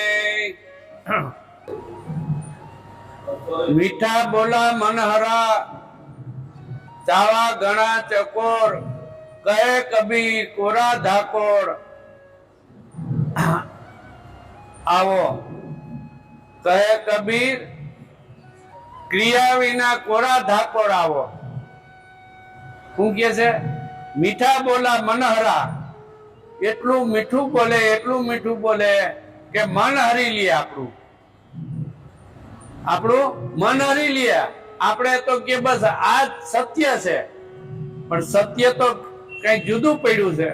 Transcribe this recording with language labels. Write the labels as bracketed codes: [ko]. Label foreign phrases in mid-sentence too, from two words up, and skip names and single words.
[hi] मीठा बोला मनहरा चावा घना चकोर। कहे कबीर कोरा धाकोड़। आवो कहे कबीर क्रिया विना कोरा धाकोड़ आवो। [gu] શું કે છે? મીઠા બોલા મનહરા, એટલું મીઠું બોલે, એટલું મીઠું બોલે કે મન હરી લે આપણું મન હરી લે. આપણે તો કે બસ આ સત્ય છે, પણ સત્ય તો કઈ જુદું પડ્યું છે.